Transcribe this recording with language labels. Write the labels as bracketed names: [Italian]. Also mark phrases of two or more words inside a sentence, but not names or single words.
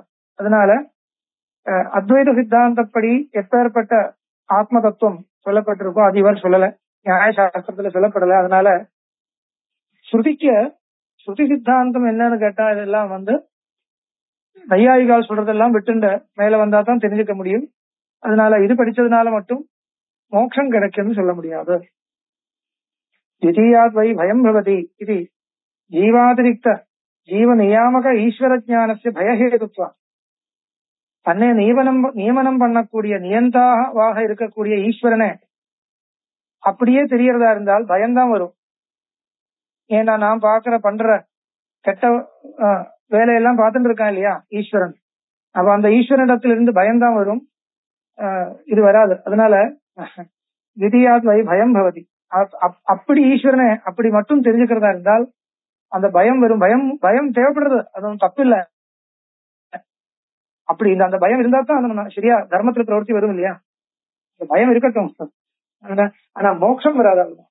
[Tamil] அதனால அத்வைத சித்தாந்தப்படி எப்பேற்பட்ட ஆத்ம தத்துவம் சொல்லப்பட்டிருக்கோ அது இவர் சொல்லல, நியாயசாஸ்திரத்துல சொல்லப்படல. அதனால ஸ்ருதி சித்தாந்தம் என்னன்னு கேட்டா இதெல்லாம் நையாயிகால் சொல்றதெல்லாம் விட்டுண்ட மேல வந்தா தான் தெரிஞ்சுக்க முடியும். அதனால இது படிச்சதுனால மட்டும் மோட்சம் கிடைக்கும்னு சொல்ல முடியாது. [Sanskrit] द्वितीयात् वै भयं भवति इति जीवातिरिक्त जीव नियामक ईश्वर ज्ञानस्य भयहेतुत्वम्. [Tamil] தன்னை நியமனம் பண்ணக்கூடிய நியந்தாவாக இருக்கக்கூடிய ஈஸ்வரனை அப்படியே தெரியறதா இருந்தால் பயம்தான் வரும். ஏன்னா நான் பண்ற கெட்ட வேலையெல்லாம் பார்த்துட்டு இருக்கான் இல்லையா ஈஸ்வரன். அப்ப அந்த ஈஸ்வரனிடத்திலிருந்து பயம்தான் வரும், இது வராது. அதனால [Sanskrit] द्वितीयात् वै भयं भवति. [Tamil] அப்படி ஈஸ்வரனை அப்படி மட்டும் தெரிஞ்சுக்கிறதா இருந்தால் அந்த பயம் வரும். பயம் தேவைப்படுறது, அது தப்பு இல்ல. அப்படி அந்த பயம் இருந்தா தான் சரியா தர்மத்துல பிரவர்த்தி வரும் இல்லையா? பயம் இருக்கட்டும், ஆனா மோட்சம் வராது.